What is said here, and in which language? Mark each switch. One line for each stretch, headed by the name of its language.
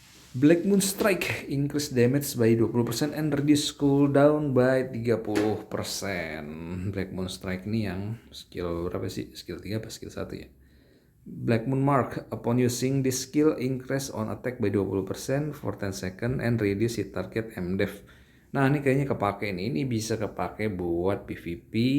English: Black Moon Strike increase damage by 20% and reduce cooldown by 30%.
Indonesian: Black Moon Strike ini yang skill berapa sih? Skill 3 apa skill 1 ya?
English: Black Moon Mark, upon using this skill, increase on attack by 20% for 10 second and reduce hit target MDEF.
Indonesian: Nah ini kayaknya kepake nih, ini bisa kepake buat PvP.